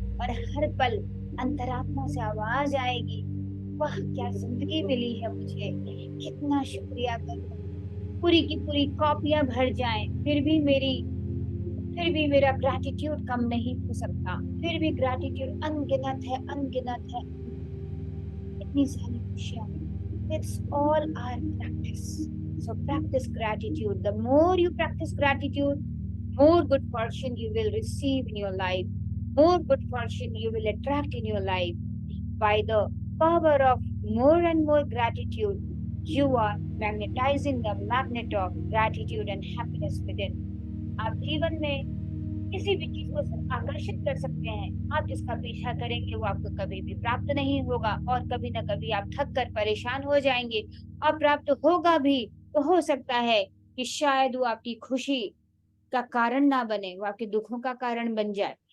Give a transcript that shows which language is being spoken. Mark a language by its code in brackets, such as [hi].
[hi] और हर पल अंतरात्मा से आवाज आएगी, वाह क्या जिंदगी मिली है मुझे, कितना शुक्रिया करूं। पूरी की पूरी कॉपियां भर जाएं, फिर भी मेरा ग्रैटिट्यूड कम नहीं हो सकता, फिर भी ग्रैटिट्यूड अनगिनत है, अनगिनत है, इतनी सारी खुशियां। [en] It's all our practice. So practice gratitude. The more you practice gratitude, more good fortune you will receive in your life. More good fortune you will attract in your life. By the power of more and more gratitude, you are magnetizing the magnet of gratitude and happiness within. [hi] आप जीवन में किसी भी चीज को आकर्षित कर सकते हैं। आप जिसका पीछा करेंगे वो आपको कभी भी प्राप्त नहीं होगा, और कभी ना कभी आप थक कर परेशान हो जाएंगे। और प्राप्त होगा भी तो हो सकता है कि शायद वो आपकी खुशी का कारण ना बने, वो आपके दुखों का कारण बन जाए।